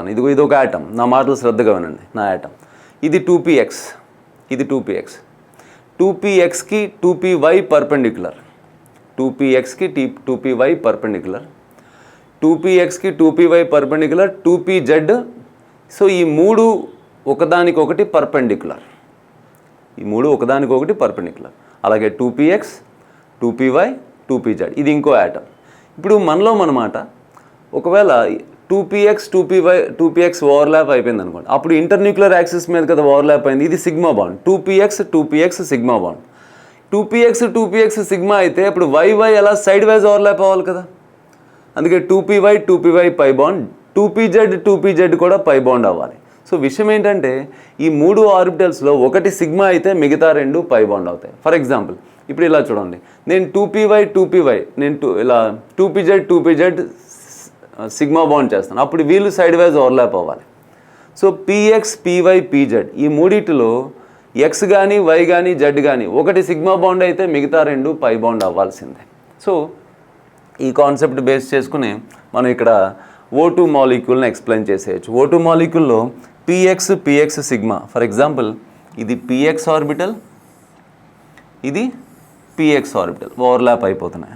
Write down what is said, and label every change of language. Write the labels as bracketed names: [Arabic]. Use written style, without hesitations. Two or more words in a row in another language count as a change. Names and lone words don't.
[Telugu] ఇది ఒక యాటమ్, నా మాటలు శ్రద్ధగా వినండి. నా యాటమ్ ఇది 2px, ఇది 2pxకి 2py పర్పెండిక్యులర్, 2pxకి 2py పర్పెండిక్యులర్. 2pxకి 2py పర్పెండిక్యులర్, 2pz. సో ఈ మూడు ఒకదానికొకటి పర్పెండిక్యులర్, ఈ మూడు ఒకదానికొకటి పర్పెండిక్యులర్. అలాగే 2px 2py 2pz ఇది ఇంకో యాటమ్. ఇప్పుడు మనలో మనమాట ఒకవేళ 2px 2px ఓవర్లాప్ అయిపోయింది అనుకోండి, అప్పుడు [English] internuclear axis [Telugu] మీద కదా ఓవర్లాప్ అయింది, ఇది [English] sigma bond. [Telugu] 2px [English] sigma bond. [Telugu] 2px సిగ్మా అయితే ఇప్పుడు y ఎలా [English] side wise overlap [Telugu] అవ్వాలి కదా, అందుకే 2py [English] pi bond, [Telugu] 2pz కూడా [English] pi bond [Telugu] అవ్వాలి. సో విషయం ఏంటంటే ఈ మూడు ఆర్బిటల్స్లో ఒకటి సిగ్మా అయితే మిగతా రెండు [English] pi bond [Telugu] అవుతాయి. [English] for example [Telugu] ఇప్పుడు ఇలా చూడండి, నేను 2py నేను ఇలా 2pz [English] sigma bond [Telugu] చేస్తాను, అప్పుడు వీళ్ళు [English] side wise overlap [Telugu] అవ్వాలి. సో px py pz ఈ మూడిటిలో x కానీ y కానీ z కానీ ఒకటి [English] sigma bond [Telugu] అయితే మిగతా రెండు [English] pi bond [Telugu] అవ్వాల్సిందే. సో ఈ [English] concept base [Telugu] చేసుకుని మనం ఇక్కడ O2 మాలిక్యూల్ని ఎక్స్ప్లెయిన్ చేసేయచ్చు. O2 మాలిక్యూల్లో px సిగ్మా, [English] for example [Telugu] ఇది [English] px orbital, [Telugu] ఇది [English] px orbital [Telugu] ఓవర్లాప్ అయిపోతున్నాయి.